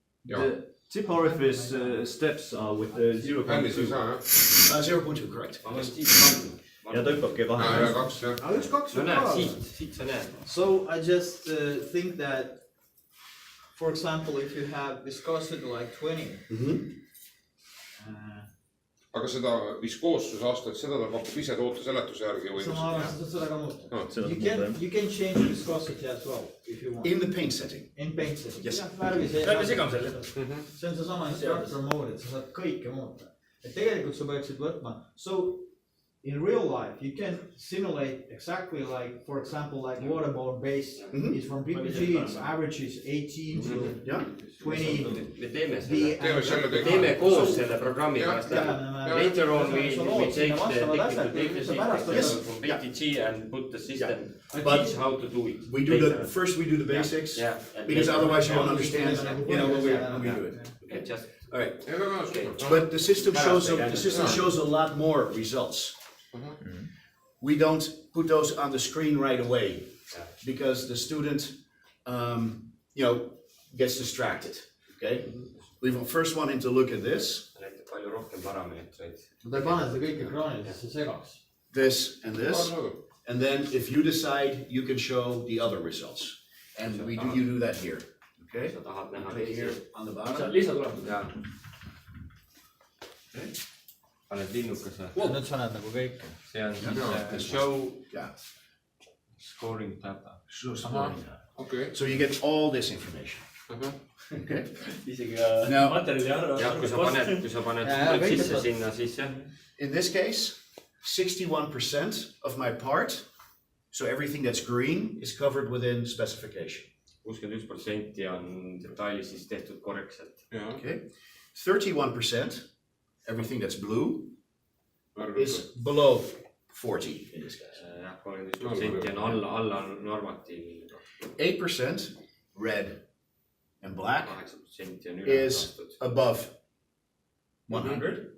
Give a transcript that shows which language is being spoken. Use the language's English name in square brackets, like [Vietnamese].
[English] The tip orifice steps are with 0.2. 0.2, correct. [Estonian] Ja ta hüppabki 2. Ja 2, jah. 1-2 no näed, siit sa näed. [English] So I just think that for example, if you have viscosity like 20, [Estonian] aga seda viskoosusaastat, seda ta pakub ise toote seletuse järgi või? so ma arvan, et seda ka muuta. Seda [English] You can change viscosity as well if you want. In the paint setting. In paint setting. Yes. [Estonian] Värvisegamisel. See on seesama instructor mode, et sa saad kõike muuta. Et tegelikult sa peaksid võtma. [English] So in real life, you can simulate exactly like, for example, like waterborne base. It's from PPG, its average is 18 to 20. [Estonian] Me teeme selle, Teeme teeme koos selle programmi pärast läbi. [English] Later on we take the technical data from PPG and put the system, teach how to do it. We do the, first we do the basics, because otherwise you won't understand, you know, when we do it. Okay, just. All right, Okay. but the system shows a lot more results. We don't put those on the screen right away because the student, you know, gets distracted. Okay, we first want him to look at this. [Estonian] Näitab palju rohkem parameetreid. Ta ei pane seda kõik ekraanile, sest see segaks. [English] This and this, and then if you decide, you can show the other results, and you do that here. Okay, [Estonian] Sa tahad näha [English] right here [Estonian] teisi. [English] on the bottom. [Estonian] Lisatulemused. Ja. Paned linnukese. Nüüd sa näed nagu kõike. See on siis show [English] Yeah. scoring data. So scoring. Okay. So you get all this information. Okay. [Estonian] Isegi [English] Now, [Estonian] materjali arva. Ja kui sa paned kõik sisse sinna, siis jah. [English] in this case, 61% of my part, so everything that's green, is covered within specification. [Estonian] 61% on detaili siis tehtud korrektselt. [English] Okay. 31%, everything that's blue, is below 40 in this case. [Estonian] Jah, 31% on alla normatiivi. [English] 8%, red and black, [Estonian] 8% on üle [English] is [Estonian] aastat. [English] above 100.